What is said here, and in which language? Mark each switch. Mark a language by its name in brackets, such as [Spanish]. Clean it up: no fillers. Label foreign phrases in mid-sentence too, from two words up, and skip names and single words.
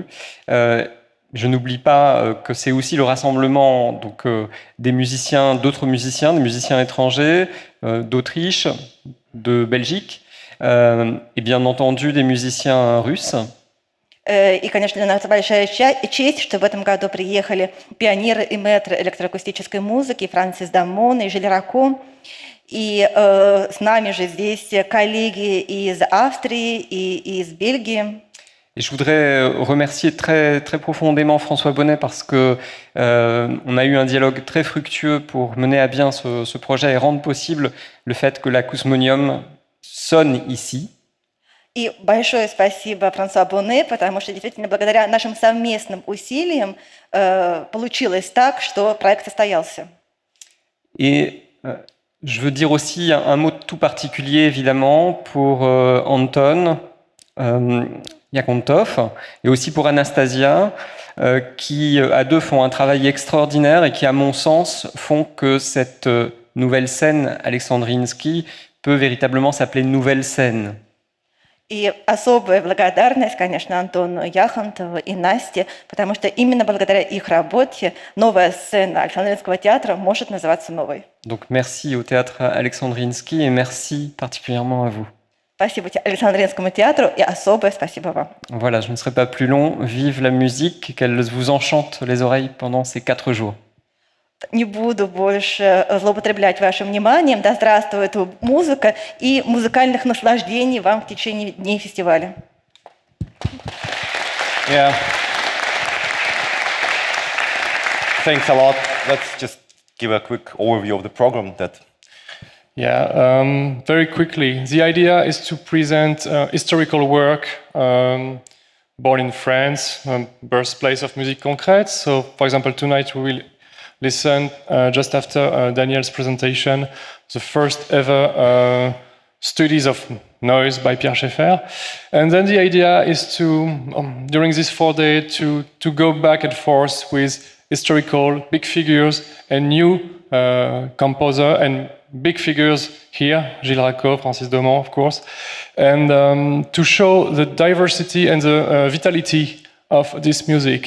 [French] Je n'oublie pas que c'est aussi le rassemblement donc, des musiciens, d'autres musiciens, des musiciens étrangers, d'Autriche, de Belgique, et bien entendu des musiciens russes. [Russian] И, конечно, для нас большая честь, что в этом году приехали пионеры и мэтры электроакустической музыки Франсис Дамон и Жиль Ракко. И с нами же здесь коллеги из Австрии и из Бельгии. [French] Et je voudrais remercier très, très profondément François Bonnet parce que on a eu un dialogue très fructueux pour mener à bien ce projet et rendre possible le fait que l'ACOUSMONIUM sonne ici. [Russian] И большое спасибо Франсуа Bonnet, потому что действительно благодаря нашим совместным усилиям получилось так, что проект состоялся. [French] Et je veux dire aussi un mot tout particulier évidemment pour Anton, Iakhontov, et aussi pour Anastasia, qui à deux font un travail extraordinaire et qui, à mon sens, font que cette nouvelle scène Alexandrinsky peut véritablement s'appeler nouvelle scène. [Russian] И особая благодарность, конечно, Антону Яхонтову и Насте, потому что именно благодаря их работе новая сцена Александринского театра может называться новой. [French] Donc merci au théâtre Alexandrinsky et merci particulièrement à vous. [Russian] Спасибо Александринскому театру и особое спасибо вам. [French] Voilà, je ne serai pas plus long. Vive la musique, qu'elle vous enchante les oreilles pendant ces 4 jours. [Russian] Не буду больше злоупотреблять вашим вниманием. Да здравствует музыка и музыкальных наслаждений вам в течение дней фестиваля. [English] Yeah. Thanks a lot. Let's just give a quick overview of the program. Very quickly. The idea is to present historical work born in France, birthplace of [French] musique concrète. [English] So, for example, tonight we will listen just after Daniel's presentation, the first ever studies of noise by Pierre Schaeffer. And then the idea is to, during this 4 days, to go back and forth with historical big figures and new composer and big figures here, Gilles Racco, Francis Domont, of course, and to show the diversity and the vitality of this music.